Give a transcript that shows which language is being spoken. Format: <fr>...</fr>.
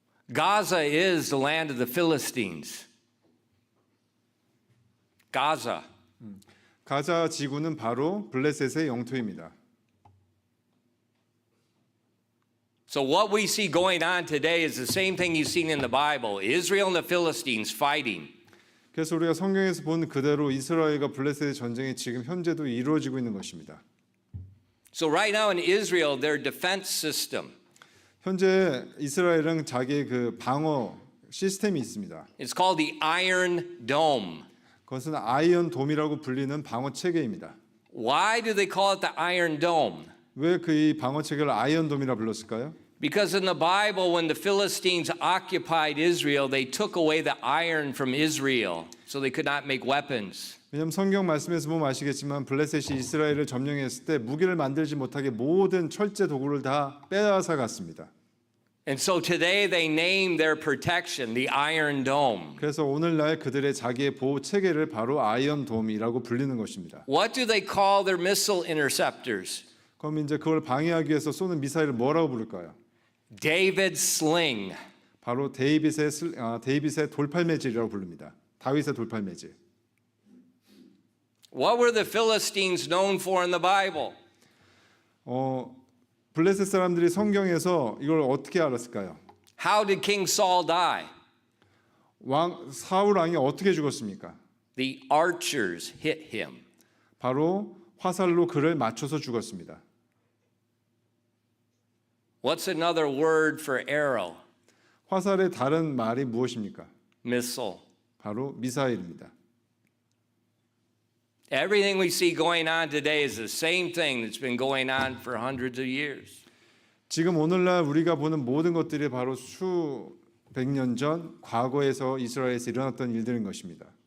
<en>Gaza is the land of the Philistines. Gaza.</en> <ko>가자 지구는 바로 블레셋의 영토입니다.</ko> <en>So what we see going on today is the same thing you've seen in the Bible. Israel and the Philistines fighting.</en> <ko>그래서 우리가 성경에서 본 그대로 이스라엘과 블레셋의 전쟁이 지금 현재도 이루어지고 있는 것입니다.</ko> <en>So right now in Israel, their defense system,</en> <ko>현재 이스라엘은 자기의 그 방어 시스템이 있습니다.</ko> <en>it's called the Iron Dome.</en> <ko>그것은 아이언 돔이라고 불리는 방어 체계입니다.</ko> <en>Why do they call it the Iron Dome?</en> <ko>왜 그 이 방어 체계를 아이언 돔이라 불렀을까요?</ko> <en>Because in the Bible, when the Philistines occupied Israel, they took away the iron from Israel, so they could not make weapons.</en> <ko>왜냐하면 성경 말씀에서 보면 아시겠지만 블레셋이 이스라엘을 점령했을 때 무기를 만들지 못하게 모든 철제 도구를 다 빼앗아 갔습니다.</ko> <en>And so today they name their protection the Iron Dome.</en> <ko>그래서 오늘날 그들의 자기의 보호 체계를 바로 아이언 돔이라고 불리는 것입니다.</ko> <en>What do they call their missile interceptors?</en> <ko>그럼 이제 그걸 방해하기 위해서 쏘는 미사일을 뭐라고 부를까요?</ko> <en>David Sling.</en> <ko>바로 데이빗의 돌팔매질이라고 부릅니다. 다윗의 돌팔매질.</ko> <en>What were the Philistines known for in the Bible?</en> <ko>블레셋 사람들이 성경에서 이걸 어떻게 알았을까요?</ko> <en>How did King Saul die?</en> <ko>사울 왕이 어떻게 죽었습니까?</ko> <en>The archers hit him.</en> <ko>바로 화살로 그를 맞춰서 죽었습니다.</ko> <en>What's another word for arrow?</en> <ko>화살의 다른 말이 무엇입니까?</ko> <en>Missile.</en> <ko>바로 미사일입니다.</ko> <en>Everything we see going on today is the same thing that's been going on for hundreds of years.</en> <ko>지금 오늘날 우리가 보는 모든 것들이 바로 수백 년 전 과거에서 이스라엘에서 일어났던 일들인 것입니다.</ko>